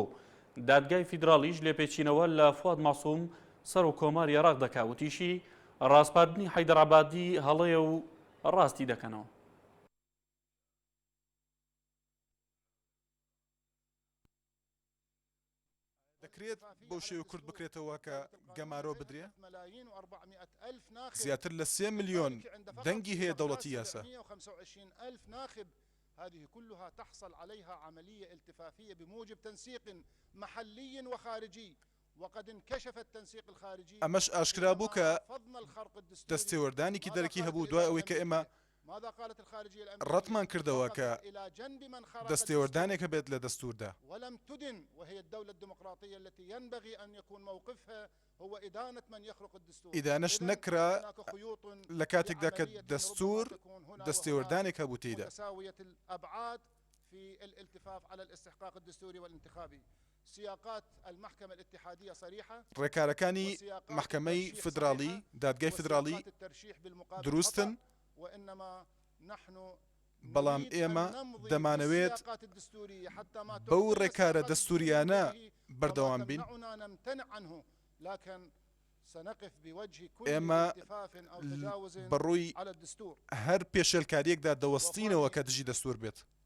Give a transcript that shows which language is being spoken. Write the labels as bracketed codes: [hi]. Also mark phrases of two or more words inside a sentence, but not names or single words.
[ckb] دادگای فیدراڵیش لێپێچینەوە لە فواد ماسووم سەرۆکۆماری عێراق دەکا وتیشی ڕاستپاردنی حەیدەڕابادی هەڵەیە و ڕاستی دەکەنەوە. دەکرێت بەو شێوە کورد بکرێتەوە کە گەمارۆ بدرێ زیاتر لە 3 ملیۆن دەنگی هەیە دەوڵەتی یاسا. [ar] هذه كلها تحصل عليها عملية التفافية بموجب تنسيق محلي وخارجي وقد انكشف التنسيق الخارجي. [ckb] ئەمەش ئاشکرا بوو کە دەستێوەردانێکی دەرەکی هەبوو دوای ئەوەی کە ئێمە ڕەتمان کردەوە کە دەستێوەردانێکە بێت لە دەستوردا. [ar] ولم تدن وهي الدولة الديمقراطية التي ينبغي أن يكون موقفها هو إدانة من يخرق الدستور. [ckb] ئیدانەش نەکرا لە کاتێکدا کە دەستور دەستێوەردانێک هەبوو تێیدا. [ar] متساوية الأبعاد في الالتفاف على الاستحقاق الدستوري والانتخابي. سياقات المحكمة الاتحادية صريحة. [ckb] ڕێکارەکانی محکەمەی فدراڵی دادگای فدراڵی دروستن بەڵام ئێمە دەمانەوێت بەو ڕێکارە دەستوریانە بەردەوام بین. ئێمە بەڕووی هەر پێشێلکاریەکدا دەوەستینەوە کە دژی دەستور بێت.